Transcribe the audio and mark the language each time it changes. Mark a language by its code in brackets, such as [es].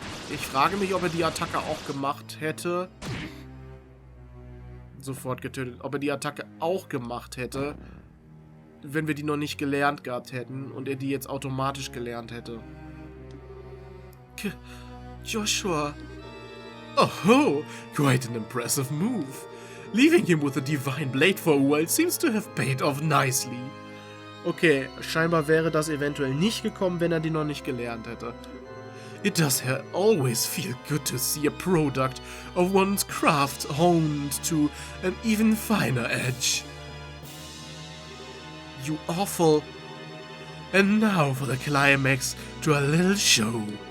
[de] Ich frage mich, ob er die Attacke auch gemacht hätte. Sofort getötet. Ob er die Attacke auch gemacht hätte, wenn wir die noch nicht gelernt gehabt hätten und er die jetzt automatisch gelernt hätte. [en] Joshua. Oh, quite an impressive move. Leaving him with a divine blade for a while seems to have paid off nicely. [de] Okay, scheinbar wäre das eventuell nicht gekommen, wenn er die noch nicht gelernt hätte. [en] It does always feel good to see a product of one's craft honed to an even finer edge. You awful. And now for the climax to a little show.